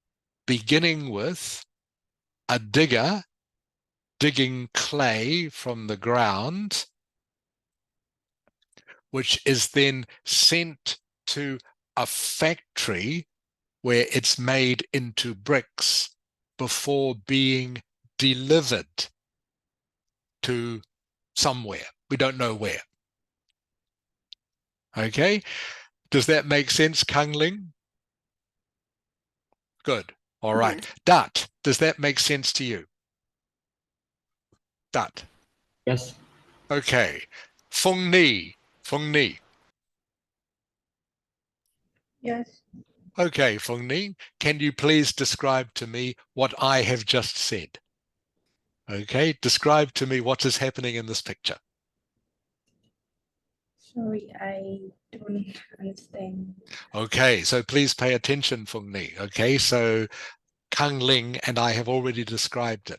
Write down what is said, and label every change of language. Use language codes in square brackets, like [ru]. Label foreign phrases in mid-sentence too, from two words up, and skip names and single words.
[en] a digger digging clay from the ground, which is then sent to a factory where it's made into bricks before being delivered to somewhere. We don't know where. Okay, does that make sense, Kang Ling? Good. All right. Yes. Dart, does that make sense to you? Dart. Yes. Okay. Phung Ni. Phung Ni. Yes. Okay, Phung Ni, can you please describe to me what I have just said? Okay, describe to me what is happening in this picture. Sorry, I don't understand. Okay, so please pay attention, Phung Ni. Okay, so Kang Ling and I have already described it.